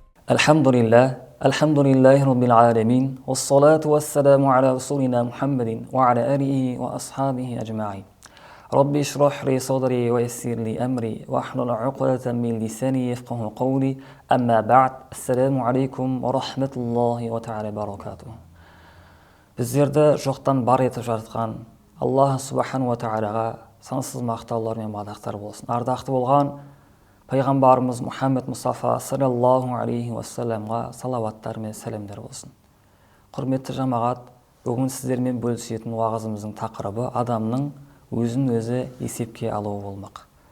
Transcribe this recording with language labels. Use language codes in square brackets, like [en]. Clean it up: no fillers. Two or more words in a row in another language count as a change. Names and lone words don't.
[ar] الحمد لله رب العالمين والصلاة والسلام على رسولنا محمد وعلى آله وأصحابه أجمعين. رب اشرح لي صدري ويسر لي أمري واحلل عقدة من لساني يفقهوا قولي. أما بعد. السلام عليكم ورحمة الله وتعالى بركاته. [kk] Біздерді жоқтан бар етіп жаратқан Аллах Субхану ва Тағалаға сансыз мақтаулар мен мадақтар болсын. Ардақты болған пайғамбарымыз Мұхаммед Мұстафа [ar] صلى الله عليه [kk] уассаламға салауаттар мен сәлемдер болсын. Құрметті жамағат, бүгін сіздермен бөлісетін уағызымыздың тақырыбы адамның өзін өзі есепке алуы болмақ.